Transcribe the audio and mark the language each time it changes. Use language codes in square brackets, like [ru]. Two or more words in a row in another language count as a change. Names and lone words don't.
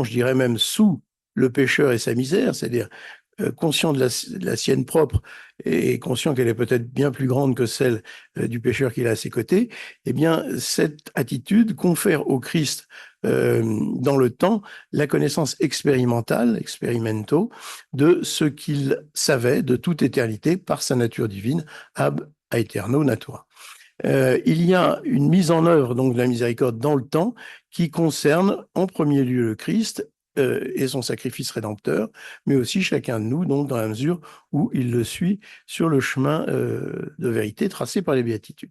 [fr] je dirais même, sous le pécheur et sa misère, c'est-à-dire conscient de la sienne propre et conscient qu'elle est peut-être bien plus grande que celle du pécheur qu'il a à ses côtés, eh bien, cette attitude confère au Christ dans le temps la connaissance expérimentale, experimento, de ce qu'il savait de toute éternité par sa nature divine, [la] ab aeterno natura. [fr] Il y a une mise en œuvre donc de la miséricorde dans le temps qui concerne en premier lieu le Christ et son sacrifice rédempteur, mais aussi chacun de nous, donc dans la mesure où il le suit sur le chemin de vérité tracé par les béatitudes.